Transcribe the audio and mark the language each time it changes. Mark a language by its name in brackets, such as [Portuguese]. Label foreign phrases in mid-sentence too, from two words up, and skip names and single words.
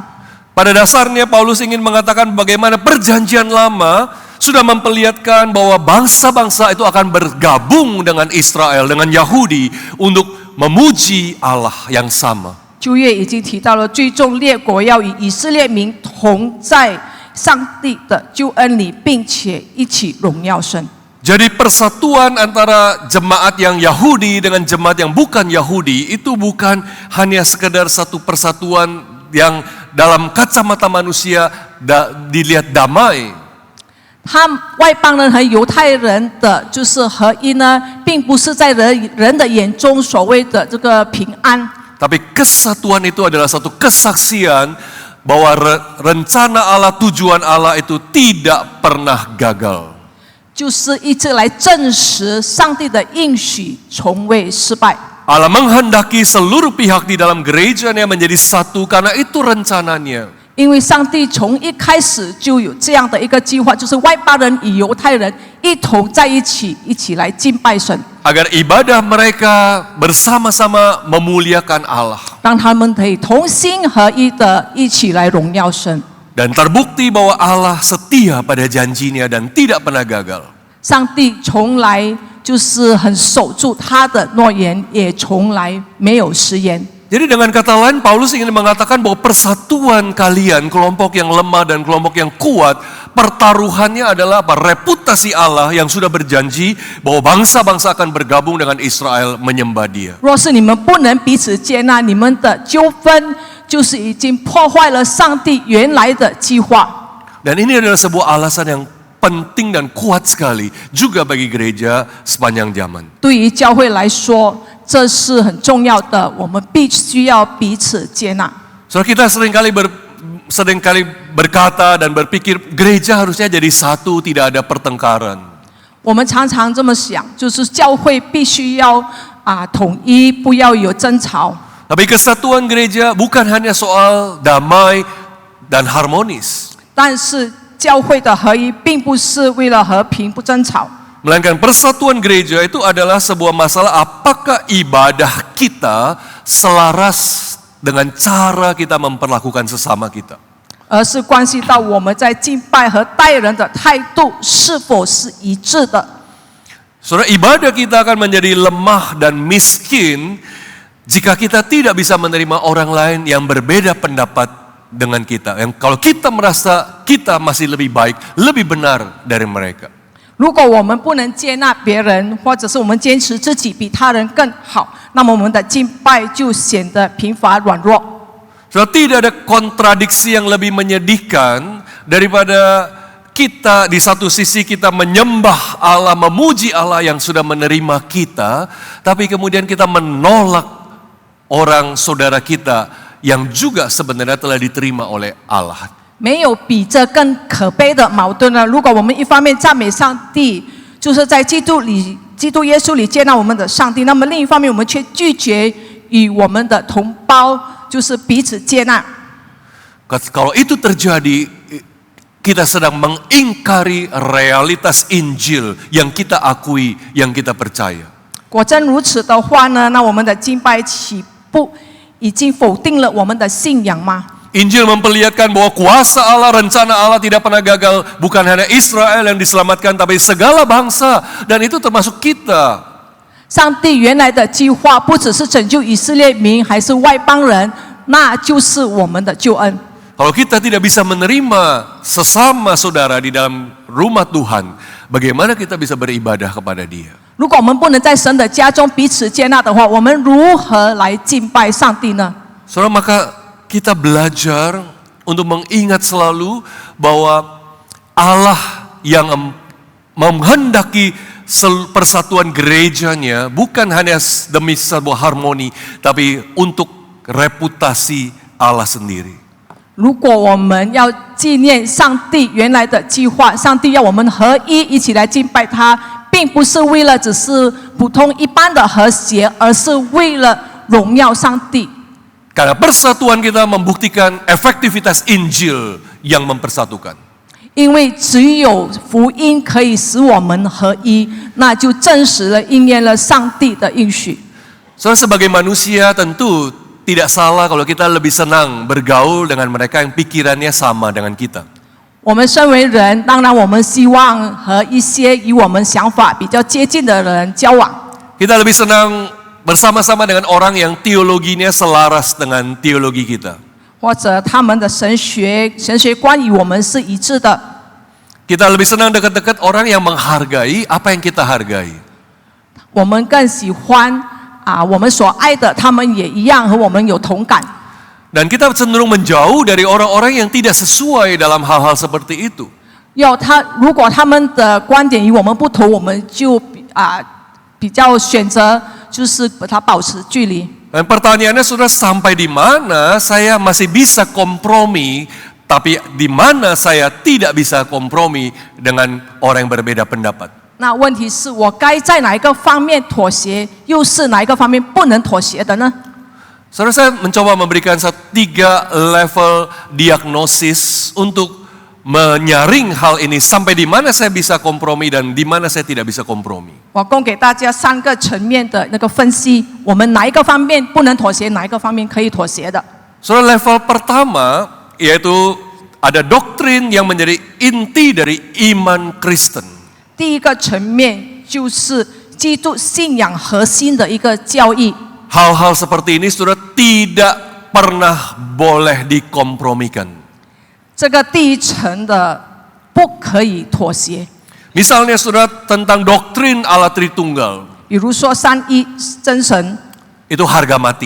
[Indonesian] Pada dasarnya Paulus ingin mengatakan bagaimana perjanjian lama sudah memperlihatkan bahwa bangsa-bangsa itu akan bergabung dengan Israel, dengan Yahudi untuk memuji Allah yang sama. [Chinese] 旧约已经提到了，最终列国要与以色列民同在上帝的救恩里，并且一起荣耀神。 [Indonesian] Jadi persatuan antara jemaat yang Yahudi dengan jemaat yang bukan Yahudi itu bukan hanya sekedar satu persatuan yang dalam kacamata manusia dilihat damai. [Chinese] 外邦人和犹太人的就是合一呢，并不是在人的眼中所谓的这个平安。 [Indonesian] Tapi kesatuan itu adalah satu kesaksian bahwa rencana Allah, tujuan Allah itu tidak pernah gagal. [Chinese] 就是一直来证实上帝的应许从未失败。 [Indonesian] Allah menghendaki seluruh pihak di dalam gerejanya menjadi satu karena itu rencananya. [Chinese] 因为上帝从一开始就有这样的一个计划，就是外邦人与犹太人一同在一起，一起来敬拜神， [Indonesian] Agar ibadah mereka bersama-sama memuliakan Allah. [Chinese] 让他们可以同心合一的一起来荣耀神。 [Indonesian] Dan terbukti bahwa Allah setia pada janjinya dan tidak pernah gagal. [Chinese] 上帝从来就是很守住他的诺言，也从来没有食言。 [Indonesian] Jadi dengan kata lain Paulus ingin mengatakan bahwa persatuan kalian, kelompok yang lemah dan kelompok yang kuat, pertaruhannya adalah apa? Reputasi Allah yang sudah berjanji bahwa bangsa-bangsa akan bergabung dengan Israel menyembah Dia. [Chinese] 若是你们不能彼此接纳，你们的纠纷就是已经破坏了上帝原来的计划。 [Indonesian] Dan ini adalah sebuah alasan yang penting dan kuat sekali juga bagi gereja sepanjang zaman. [Chinese] 对于教会来说，这是很重要的，我们必须要彼此接纳。 [Indonesian] So kita seringkali berkata dan berpikir gereja harusnya jadi satu, tidak ada pertengkaran. [Chinese] 我们常常这么想，就是教会必须要统一，不要有争吵。 [Indonesian] Tapi kesatuan gereja bukan hanya soal damai dan harmonis. [Chinese] 但是教会的合一，并不是为了和平不争吵。 [Indonesian] Melainkan persatuan gereja itu adalah sebuah masalah apakah ibadah kita selaras dengan cara kita memperlakukan sesama kita. [Chinese] 而是关系到我们在敬拜和待人的态度是否是一致的。 [Indonesian] Saudara, ibadah kita akan menjadi lemah dan miskin jika kita tidak bisa menerima orang lain yang berbeda pendapat dengan kita. Yang kalau kita merasa kita masih lebih baik, lebih benar dari mereka. [Chinese] 如果我们不能接纳别人，或者是我们坚持自己比他人更好，那么我们的敬拜就显得贫乏软弱。 [Indonesian] So, tidak ada kontradiksi yang lebih menyedihkan daripada kita di satu sisi kita menyembah Allah, memuji Allah yang sudah menerima kita, tapi kemudian kita menolak orang saudara kita yang juga sebenarnya telah diterima oleh Allah. [Chinese] 没有比这更可悲的矛盾了。如果我们一方面赞美上帝，就是在基督耶稣里接纳我们的上帝，那么另一方面我们却拒绝与我们的同胞就是彼此接纳。 [Indonesian] Kalau itu terjadi, kita sedang mengingkari realitas Injil yang kita akui, yang kita percaya. [Chinese] 果真如此的话呢，那我们的敬拜岂不已经否定了我们的信仰吗？ [Indonesian] Injil memperlihatkan bahwa kuasa Allah, rencana Allah tidak pernah gagal. Bukan hanya Israel yang diselamatkan, tapi segala bangsa. Dan itu termasuk kita. [Chinese] 上帝原来的计划不只是拯救以色列民，还是外邦人，那就是我们的救恩。 [Indonesian] Kalau kita tidak bisa menerima sesama saudara di dalam rumah Tuhan, bagaimana kita bisa beribadah kepada Dia? [Chinese] 如果我们不能在神的家中彼此接纳的话，我们如何来敬拜上帝呢？ [Indonesian] Saudara, maka kita belajar untuk mengingat selalu bahwa Allah yang menghendaki persatuan gerejanya bukan hanya demi sebuah harmoni, tapi untuk reputasi Allah sendiri. [Chinese] 如果我们要纪念上帝原来的计划，上帝要我们合一，一起来敬拜他，并不是为了只是普通一般的和谐，而是为了荣耀上帝。 [Indonesian] Karena persatuan kita membuktikan efektivitas Injil yang mempersatukan. [Chinese] 因为只有福音可以使我们合一，那就证实了应验了上帝的应许。 [Indonesian] Saudara, sebagai manusia tentu tidak salah kalau kita lebih senang bergaul dengan mereka yang pikirannya sama dengan kita. [Chinese] 我们身为人，当然我们希望和一些与我们想法比较接近的人交往。 [Indonesian] Kita lebih senang bersama-sama dengan orang yang teologinya selaras dengan teologi kita. [Chinese] 或者他们的神学观与我们是一致的。 [Indonesian] Kita lebih senang dekat-dekat orang yang menghargai apa yang kita hargai. [Chinese] 我们更喜欢我们所爱的，他们也一样和我们有同感。 [Indonesian] Dan kita cenderung menjauh dari orang-orang yang tidak sesuai dalam hal-hal seperti itu. [Chinese] 如果他们的观点与我们不同，我们就比较选择就是把它保持距离。 [Indonesian] Dan pertanyaannya sudah sampai di mana saya masih bisa kompromi, tapi di mana saya tidak bisa kompromi dengan orang yang berbeda pendapat. [Chinese] 那问题是我该在哪一个方面妥协，又是哪一个方面不能妥协的呢？ [Indonesian] Saudara, saya mencoba memberikan 3 level diagnosis untuk menyaring hal ini sampai di mana saya bisa kompromi dan di mana saya tidak bisa kompromi. [Chinese] 我供给大家3个层面的那个分析，我们哪一个方面不能妥协，哪一个方面可以妥协的。 [Indonesian] Saudara, level pertama yaitu ada doktrin yang menjadi inti dari iman Kristen. [Chinese] 第一个层面就是基督信仰核心的一个教义。 [Indonesian] Hal-hal seperti ini sudah tidak pernah boleh dikompromikan. [Chinese] 这个第一层的不可以妥协。 [Indonesian] Misalnya saudara tentang doktrin Allah Tritunggal, [Chinese] 比如说三一真神， [Indonesian] itu harga mati.